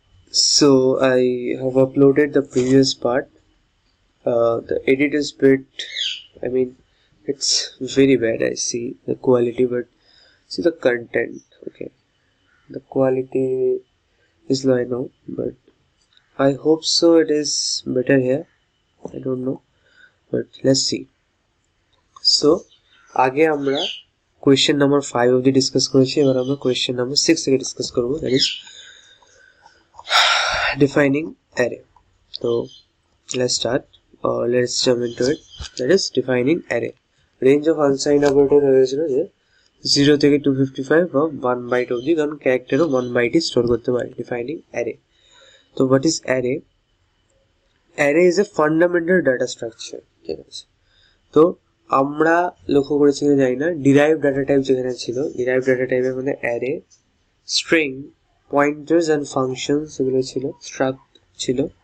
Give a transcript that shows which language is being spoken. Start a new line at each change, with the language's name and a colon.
English: So I have uploaded the previous part. The edit is bit, I mean, it's very bad. I see the quality, but see the content. Okay, the quality is low, I know, but I hope so it is better here. I don't know, but let's see.
Bangla: So আগে আমরা question number 5 অবধি discuss করেছি, এবার আমরা question number 6 থেকে discuss করব,
English: that is defining array. So let's start, or let's jump into it. That is defining array. Range of unsigned operator
Bangla: হয়েছিল যে 0 থেকে 255 বা 1 বাইট অবধি, কারণ ক্যারেক্টারও 1 বাইটই স্টোর করতে পারে। Defining array. তো
English: What is array? Array is a fundamental data structure,
Bangla: ঠিক আছে। তো আমরা লক্ষ্য করেছি কিনা জানি না, ডিরাইভ ডাটা টাইপ যেখানে ছিল, ডিরাইভ ডাটা টাইপের মধ্যে array, string, pointers and functions এগুলো ছিল, স্ট্রাক্ট ছিল।